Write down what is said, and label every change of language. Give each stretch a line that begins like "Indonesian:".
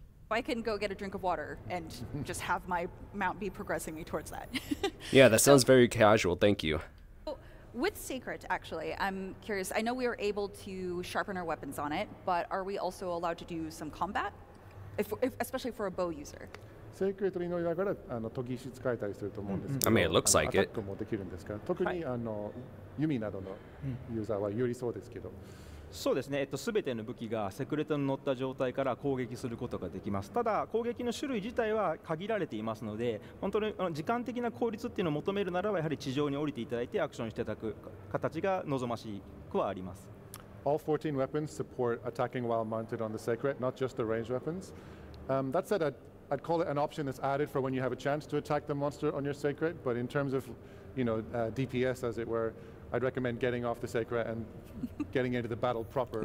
English: I can go get a drink of water and just have my mount be progressing me towards that. Yeah, that sounds very casual. Thank you. With Sacred, actually, I'm curious. I know we were able to sharpen our weapons on it, but are we also allowed to do some combat? Especially for a bow user.
Japanese: Sacred に乗りながら研ぎ石使えたりすると思うんですけど、
English: I mean, it looks like it.
Japanese: アタックもできるんですか。特に弓などのユーザーは有利そうですけど。そうですね、全ての武器がセクレトに乗った状態から攻撃することができます。ただ攻撃の種類自体は限られていますので、本当に時間的な効率っていうのを求めるならばやはり地上に降りていただいてアクションしていただく形が望ましくはあります。
English: All 14 weapons support attacking while mounted on the Sacred, not just the ranged weapons. That said, I'd call it an option that's added for when you have a chance to attack the monster on your Sacred, but in terms of, DPS as it were, I'd recommend getting off the Sacred and getting into the battle proper.